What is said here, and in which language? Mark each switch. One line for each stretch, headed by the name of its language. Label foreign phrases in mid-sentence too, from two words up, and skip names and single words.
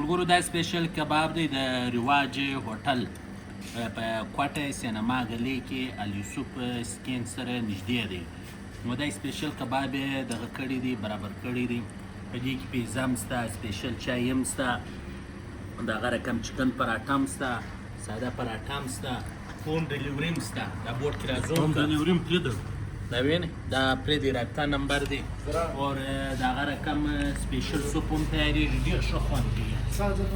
Pashto: دا سپیشل کباب دی د رواج هوټل په کوټه سینما ګلې کې الیوسف سکین سره نږدې دی. نو دا سپیشل کباب یې دغه کړی دی، برابر کړی دی. په دې کې پیزا هم شته، سپیشل چای هم شته، دغه رقم چکن پراټه هم شته، ساده پراټه هم شته،
English: home delivery
Pashto: هم شته. دا بورډ کې راځو
English: home delivery
Hindi: में फ्री दो
Pashto: دا وینئ دا پرې دی رابطه نمبر دی اور دغه رقم سپیشل سوپ هم تیارېږي، ډېر ښه خوند کوي.